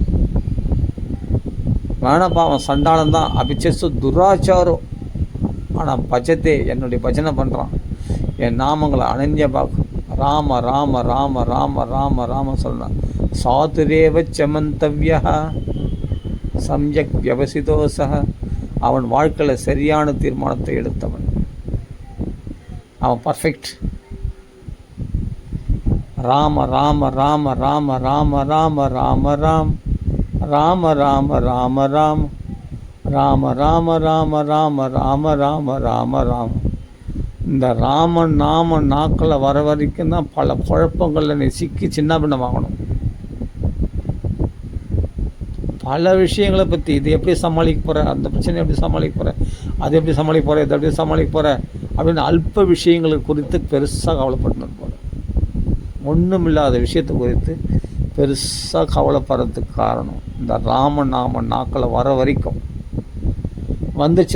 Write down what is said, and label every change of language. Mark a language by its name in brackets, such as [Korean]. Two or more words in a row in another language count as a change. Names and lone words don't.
[Tamil] வேணப்பா அவன் சண்டாளன் தான், [Sanskrit] अपिचेसु दुराचारम्, [Tamil] ஆனால் பஜத்தே என்னுடைய பஜனை பண்ணுறான், என் நாமங்களை அனன்ய பார்க்கும், ராம ராம ராம ராம ராம ராம சொல்கிறான். [Sanskrit] साधुरेव समन्तव्या सम्यक् व्यवसितोसक, [Tamil] அவன் வாழ்க்கையில் சரியான தீர்மானத்தை எடுத்தவன், அவன் பர்ஃபெக்ட். ராம ராம ராம ராம ராம ராம ராம ராம் ராம ராம ராம ராம் ராம ராம ராம ராம ராம ராம ராம ராம். இந்த ராம நாம நாக்கில் வர வரைக்கும் தான் பல குழப்பங்களில் நீ சிக்கி சின்ன பின்னமாகணும். பல விஷயங்களை பற்றி, இது எப்படி சமாளிக்க போகிற, அந்த பிரச்சனை எப்படி சமாளிக்க போகிற, அது எப்படி சமாளிக்க போகிற, இதை எப்படி சமாளிக்க போகிற அப்படின்னு அல்ப விஷயங்களை குறித்து பெருசாக கவலைப்பட்டு போகிற, ஒன்றும் இல்லாத விஷயத்தை குறித்து பெருசாக கவலைப்படுறதுக்கு காரணம் இந்த ராம நாம நாக்கில் வர வரைக்கும் வந்துச்சு.